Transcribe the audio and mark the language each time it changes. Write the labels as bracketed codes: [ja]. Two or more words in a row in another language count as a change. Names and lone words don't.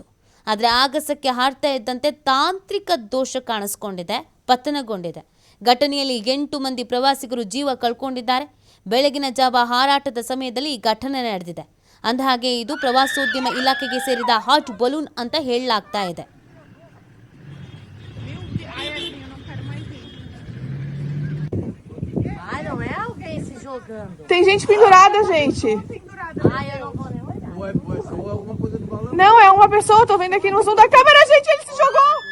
[kn] ಆದರೆ ಆಗಸಕ್ಕೆ ಹಾರ್ತಾ ಇದ್ದಂತೆ ತಾಂತ್ರಿಕ ದೋಷ ಕಾಣಿಸ್ಕೊಂಡಿದೆ, ಪತನಗೊಂಡಿದೆ. ಘಟನೆಯಲ್ಲಿ 8 ಮಂದಿ ಪ್ರವಾಸಿಗರು ಜೀವ ಕಳ್ಕೊಂಡಿದ್ದಾರೆ. ಬೆಳಗಿನ ಜಾವ ಹಾರಾಟದ ಸಮಯದಲ್ಲಿ ಈ ಘಟನೆ ನಡೆದಿದೆ. ಅಂದಹಾಗೆ ಇದು ಪ್ರವಾಸೋದ್ಯಮ ಇಲಾಖೆಗೆ ಸೇರಿದ [en] hot balloon [kn] ಅಂತ ಹೇಳಲಾಗ್ತಾ ಇದೆ. [pt] Tem gente pendurada, gente. Não, é uma pessoa, tô vendo aqui no zoom da câmera, gente, ele se jogou.